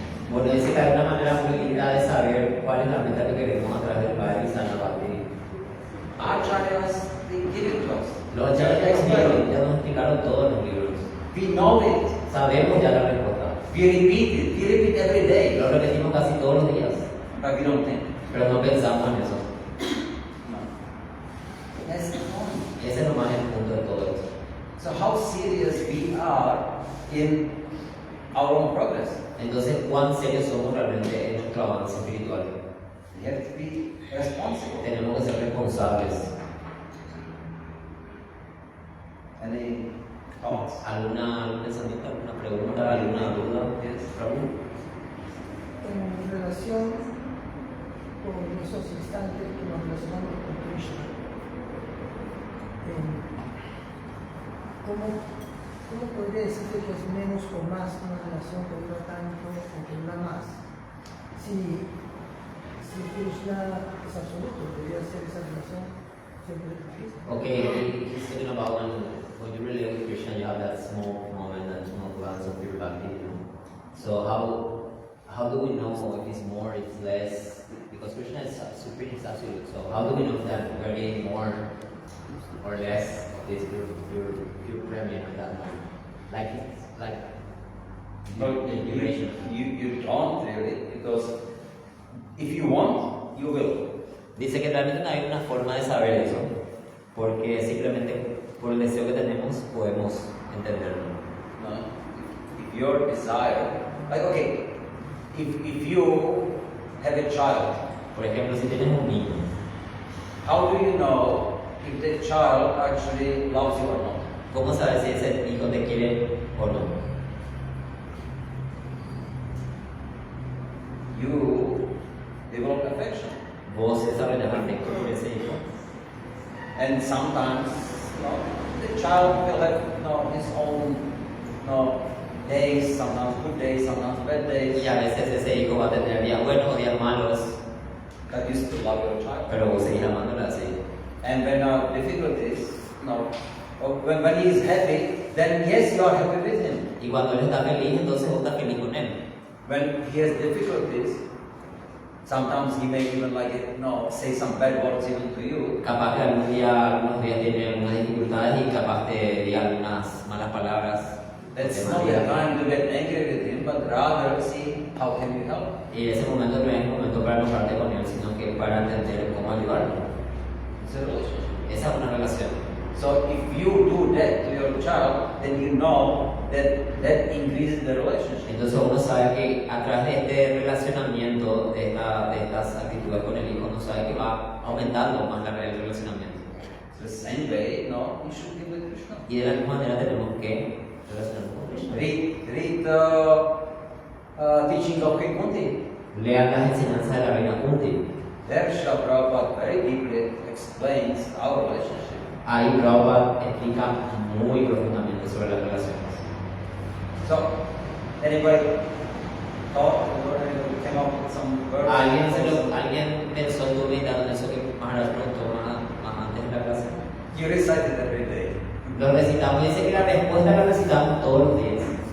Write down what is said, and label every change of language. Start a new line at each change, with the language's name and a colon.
Spanish: Bueno, dice que hay una manera muy linda de saber cuál es la meta que queremos a través del Padre y Sana Bhakti.
English: Acharyas, they give it to us.
Spanish: Los acharyas ya nos explicaron todos los libros.
English: We know it.
Spanish: Sabemos ya la respuesta.
English: We repeat it. We repeat every day.
Spanish: Lo repetimos casi todos los días,
English: But we don't think.
Spanish: pero no pensamos en eso.
English: No. That's the point.
Spanish: Ese es nomás el punto de todo esto.
English: So how serious we are in our own progress.
Spanish: Entonces, ¿cuán serios somos realmente en nuestro avance espiritual?
English: We have to be responsible.
Spanish: Tenemos que ser responsables.
English: Any thoughts?
Spanish: ¿Algún pensamiento, alguna pregunta, alguna duda?
English: Prabhu?
Spanish: En relación con esos instantes que nos relacionamos con Krishna, ¿cómo podría decirse que es menos o más una relación que dura tanto o que dura más? Si Krishna es absoluto, debería ser esa relación siempre con Krishna.
English: Okay, he's talking about when you relate with Krishna, you have that small moment, that small glance of pure bhakti, you know. So how do we know if it's more, if it's less? Because Krishna is supreme, is absolute. So how do we know that we're getting more or less of this pure premium at that moment? like But duration. you don't really, because if you want, you will.
Spanish: Dice que realmente no hay una forma de saber eso, porque simplemente por el deseo que tenemos podemos entenderlo. No?
English: If your desire, like okay, if you have a child,
Spanish: Por ejemplo, si tienes un niño,
English: how do you know if the child actually loves you or not?
Spanish: ¿cómo sabes si ese hijo te quiere o no?
English: You develop affection.
Spanish: Vos desarrollas afecto por ese hijo.
English: And sometimes, the child will have, his own, days, sometimes good days, sometimes bad days.
Spanish: Y a veces ese hijo va a tener días buenos o días malos,
English: But you still love your child.
Spanish: pero vos seguís amándola así.
English: And when difficulties, or when he is happy, then yes, you are happy with him.
Spanish: Y cuando él está feliz, entonces vos estás feliz con él.
English: When he has difficulties, sometimes he may even say some bad words even to you.
Spanish: Capaz que algunos días tiene algunas dificultades y capaz te diga algunas malas palabras.
English: That's
Spanish: de
English: not the
Spanish: María.
English: time to get angry with him, but rather see how can you help.
Spanish: Y ese momento no es un momento para enojarte con él, sino que para entender cómo ayudarlo.
English: It's a relationship.
Spanish: Esa es una relación.
English: So if you do that to your child, then you know that increases the relationship.
Spanish: Entonces uno sabe que a través de este relacionamiento, de estas actitudes con el hijo, uno sabe que va aumentando más el relacionamiento.
English: The same way, you should be with Krishna.
Spanish: Y de la misma manera tenemos que relacionarnos con Krishna.
English: Read teaching of King Kunti.
Spanish: Lean las enseñanzas de la reina Kunti.
English: There Srila Prabhupada very deeply explains our relationship.
Spanish: Ahí Prabhupada explica muy profundamente sobre las relaciones.
English: So, anybody thought or anybody came up with some words?
Spanish: ¿Alguien pensó en tu vida en eso que Maharaj preguntó más antes de la clase?
English: You recite it every day.
Spanish: Lo recitamos, dice que la respuesta la recitamos todos los días.